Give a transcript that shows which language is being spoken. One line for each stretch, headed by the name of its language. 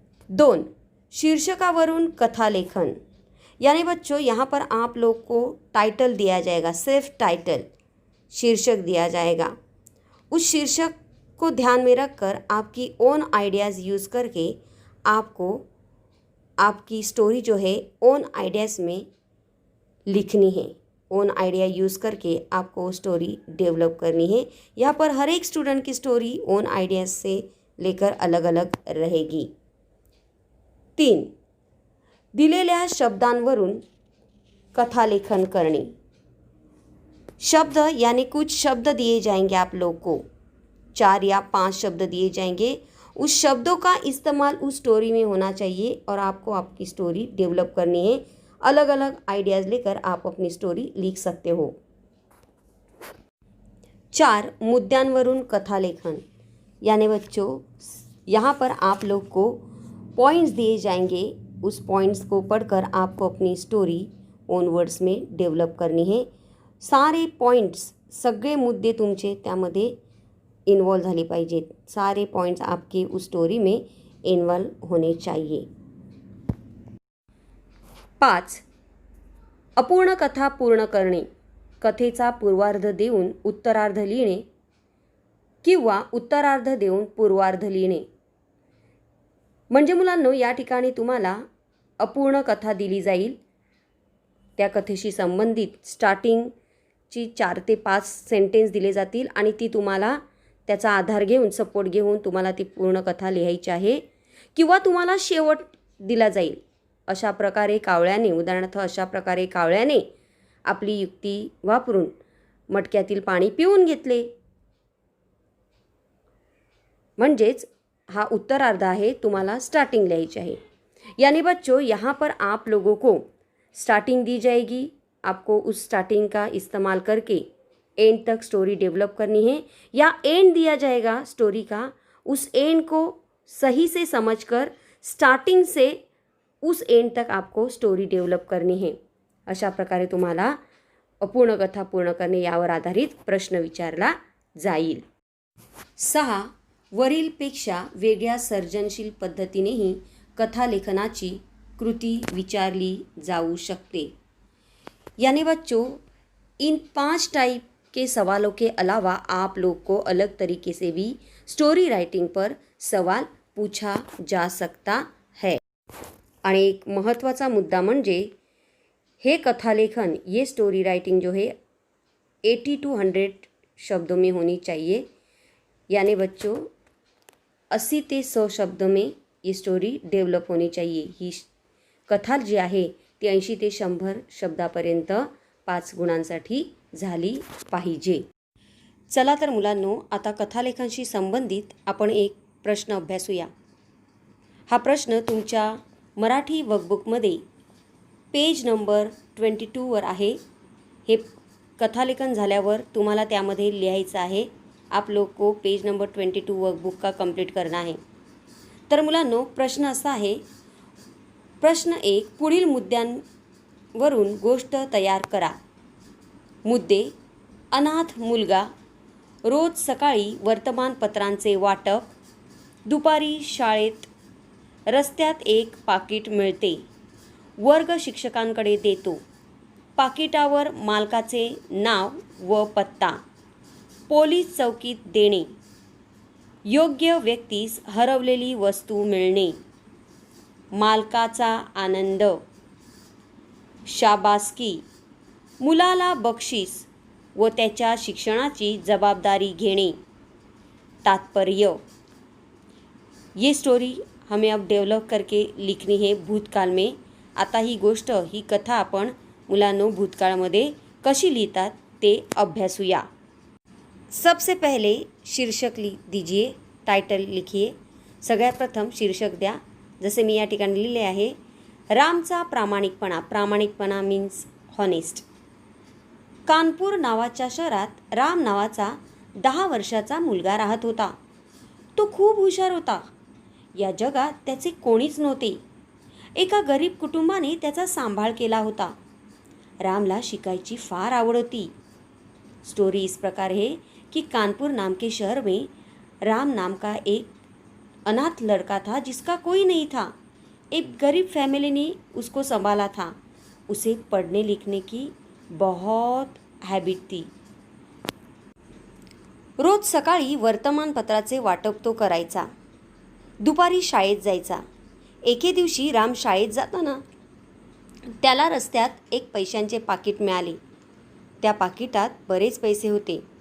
Marathi: 2, शीर्षकावरून कथालेखन.
Hindi: यानी बच्चों, यहाँ पर आप लोग को टाइटल दिया जाएगा, सिर्फ टाइटल, शीर्षक दिया जाएगा. उस शीर्षक को ध्यान में रखकर आपकी ओन आइडियाज़ यूज़ करके आपको आपकी स्टोरी जो है ओन आइडियाज़ में लिखनी है. ओन आइडिया यूज़ करके आपको स्टोरी डेवलप करनी है. यहाँ पर हर एक स्टूडेंट की स्टोरी ओन आइडियाज़ से लेकर अलग अलग रहेगी. 3,
Marathi: दिलेल्या शब्दांवरून कथालेखन करणे।
Hindi: शब्द यानी कुछ शब्द दिए जाएंगे आप लोग को, 4 या 5 शब्द दिए जाएंगे। उस शब्दों का इस्तेमाल उस स्टोरी में होना चाहिए और आपको आपकी स्टोरी डेवलप करनी है। अलग अलग आइडियाज़ लेकर आप अपनी स्टोरी लिख सकते हो।
Marathi: 4 मुद्द्यांवरून कथालेखन,
Hindi: यानी बच्चों यहाँ पर आप लोग को पॉइंट्स दिए जाएंगे। उस पॉइंट्स को पढ़कर आपको अपनी स्टोरी ओन वर्ड्स में डेव्हलप करनी है। सारे पॉइंट्स,
Marathi: सगळे मुद्दे तुमचे त्यामध्ये इन्वॉल्व झाले पाहिजेत।
Hindi: सारे पॉइंट्स आपके उस स्टोरी में इन्वॉल्व होने चाहिए।
Marathi: 5 अपूर्ण कथा पूर्ण करणे, कथेचा पूर्वार्ध देऊन उत्तरार्ध लिहिणे किंवा उत्तरार्ध देऊन पूर्वार्ध लिहिणे। म्हणजे मुलांनो, या ठिकाणी तुम्हाला अपूर्ण कथा दिली जाईल, त्या कथेशी संबंधित स्टार्टिंगची 4 ते 5 सेंटेन्स दिले जातील आणि ती तुम्हाला त्याचा आधार घेऊन, सपोर्ट घेऊन तुम्हाला ती पूर्ण कथा लिहायची आहे किंवा तुम्हाला शेवट दिला जाईल। अशा प्रकारे कावळ्याने, उदाहरणार्थ अशा प्रकारे कावळ्याने आपली युक्ती वापरून मटक्यातील पाणी पिऊन घेतले, म्हणजेच हा उत्तरार्ध आहे, तुम्हाला स्टार्टिंग लिहायची आहे।
Hindi: यानी बच्चों यहाँ पर आप लोगों को स्टार्टिंग दी जाएगी, आपको उस स्टार्टिंग का इस्तेमाल करके एंड तक स्टोरी डेवलप करनी है, या एंड दिया जाएगा स्टोरी का, उस एंड को सही से समझकर स्टार्टिंग से उस एंड तक आपको स्टोरी डेवलप करनी है।
Marathi: अशा प्रकारे तुम्हाला अपूर्ण कथा पूर्ण करणे यावर आधारित प्रश्न विचारला जाईल। 6 वरीलपेक्षा वेगळ्या सर्जनशील पद्धतीनेही कथालेखनाची कृती विचारली जाऊ शकते।
Hindi: यानी बच्चों, इन 5 टाइप के सवालों के अलावा आप लोग को अलग तरीके से भी स्टोरी राइटिंग पर सवाल पूछा जा सकता है।
Marathi: आणि एक महत्त्वाचा मुद्दा म्हणजे हे कथालेखन,
Hindi: ये स्टोरी राइटिंग जो है 80 to 100 शब्दों में होनी चाहिए। यानी बच्चों 80 ते 100 शब्द में ये स्टोरी डेवलप होनी चाहिए।
Marathi: ही कथा जी आहे ती 80 ते 100 शब्दापर्यंत 5 गुणांसाठी झाली पाहिजे। चला तर मुलांनो, आता कथालेखनाशी संबंधित आपण एक प्रश्न अभ्यासूया। हा प्रश्न तुमच्या मराठी वर्कबुकमध्ये पेज नंबर 22 वर आहे। हे कथालेखन झाल्यावर तुम्हाला त्यामध्ये लिहायचं आहे।
Hindi: आप लोग को पेज नंबर 22 वर्कबुक का कंप्लीट करना है।
Marathi: तर मुलांनो, प्रश्न असा आहे, प्रश्न 1, पुढील मुद्द्यांवरून गोष्ट तयार करा। मुद्दे: अनाथ मुलगा, रोज सकाळी वर्तमानपत्रांचे वाटप, दुपारी शाळेत, रस्त्यात एक पाकिट मिळते, वर्ग शिक्षकांकडे देतो, पाकिटावर मालकाचे नाव व पत्ता, पोलीस चौकीत देणे, योग्य व्यक्तीस हरवलेली वस्तू मिळणे, मालकाचा आनंद, शाबासकी, मुलाला बक्षीस व त्याच्या शिक्षणाची जबाबदारी घेणे।
Hindi: तात्पर्य: ये स्टोरी हमें अब डेवलप करके लिखनी है भूतकाल में।
Marathi: आता ही गोष्ट, ही कथा आपण मुलांनो भूतकाळमध्ये कशी लिहितात ते अभ्यासूया।
Hindi: सबसे पहले शीर्षक लिख दीजिए, टाइटल लिखिए।
Marathi: सगळ्यात प्रथम शीर्षक द्या, जसे मी या ठिकाणी लिहिले आहे, रामचा प्रामाणिकपणा। प्रामाणिकपणा मीन्स हॉनेस्ट। कानपूर नावाच्या शहरात राम नावाचा 10 वर्षाचा मुलगा राहत होता। तो खूप हुशार होता। या जगात त्याचे कोणीच नव्हते। एका गरीब कुटुंबाने त्याचा सांभाळ केला होता। रामला शिकायची फार आवड होती।
Hindi: स्टोरी इस प्रकार है कि कानपुर नाम के शहर में राम नाम का एक अनाथ लड़का था जिसका कोई नहीं था। एक गरीब फैमिली ने उसको संभाला था। उसे पढ़ने लिखने की बहुत हैबिट थी।
Marathi: रोज सकाळी वर्तमानपत्राचे वाटप तो करायचा, दुपारी शाळेत जायचा। एके दिवशी राम शाळेत जाताना त्याला रस्त्यात एक पैशांचे पाकिट मिळाले। त्या पाकिटात बरेच पैसे होते।